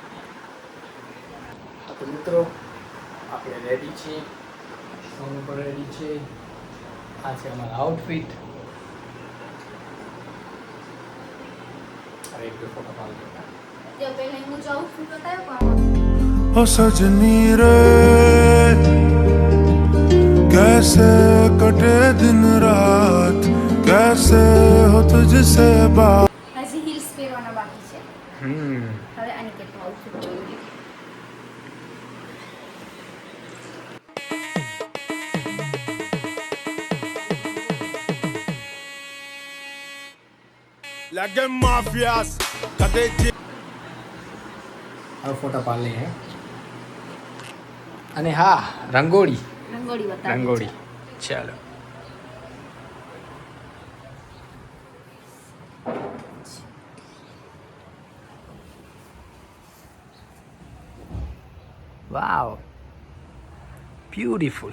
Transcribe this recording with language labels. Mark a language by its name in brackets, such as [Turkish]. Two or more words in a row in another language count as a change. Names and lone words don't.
[Gujarati] તો મિત્રો આપણે રેડી છીએ, સોનુ પણ રેડી છે. આ છે અમારા આઉટફિટ. હવે એક ફોટો પાડી દો. જો પહેલા હું જાઉં છું તો તારે પણ [Hindi] ओ सजनी रे कैसे कटे दिन रात कैसे हो तुझसे बात. [Gujarati] હજી હીલ્સ પહેરવાના બાકી છે. હવે આની કેટલું આઉટફિટ જોયું. लगे माफियास कदे હવે ફોટા પાડી લઈએ. અને હા, રંગોળી બતાવી. રંગોળી ચાલો. વાવ, બ્યુટીફુલ.